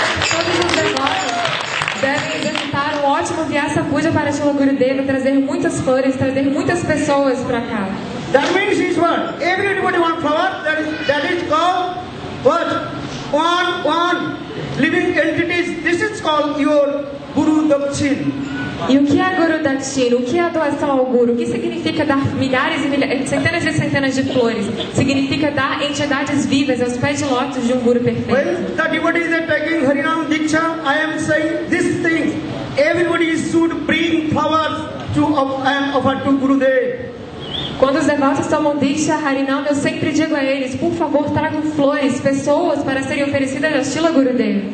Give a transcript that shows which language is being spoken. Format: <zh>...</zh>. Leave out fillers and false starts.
<pt>Todos os devotos devem executar um ótimo Vyasa Puja para Shila Gurudeva, trazer muitas flores, trazer muitas pessoas para cá.</pt> <en>That means is what? Everybody want flower, that is called what? One living entities. This is called your Guru Dakshin.</en> <pt>E o que é Guru Dakshin? O que é a doação ao Guru? O que significa dar milhares e milhares, centenas de flores? Significa dar entidades vivas aos pés de lótus de um Guru perfeito.</pt> <en>When the devotees are taking Harinam Diksha, I am saying this thing. Everybody should bring flowers to and offer to Gurudev.</en> <pt>Quando os devotos tomam Diksha Harinam, eu sempre digo a eles: por favor, tragam flores, pessoas para serem oferecidas a Shila Gurudeva.</pt>